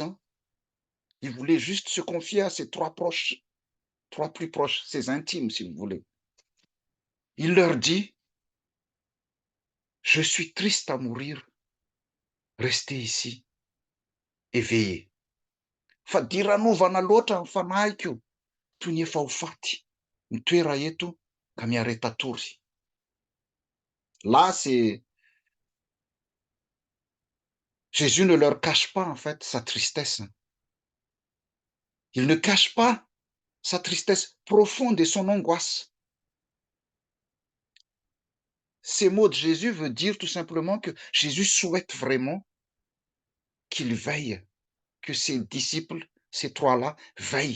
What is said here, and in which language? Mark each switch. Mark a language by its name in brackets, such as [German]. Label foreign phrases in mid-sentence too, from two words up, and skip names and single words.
[French] Hein. Il voulait juste se confier à ses 3 proches, 3 plus proches, ses intimes, si vous voulez. Il leur dit, je suis triste à mourir, restez ici et veillez. [Malagasy] Fa diran'ovana loatra ny fanahiko toy ny efa ho faty ny toera eto ka miaretatory. [French] Là, c'est Jésus ne leur cache pas en fait sa tristesse. Il ne cache pas sa tristesse profonde et son angoisse. Ces mots de Jésus veulent dire tout simplement que Jésus souhaite vraiment qu'il veille, que ses disciples, ces 3-là, veillent.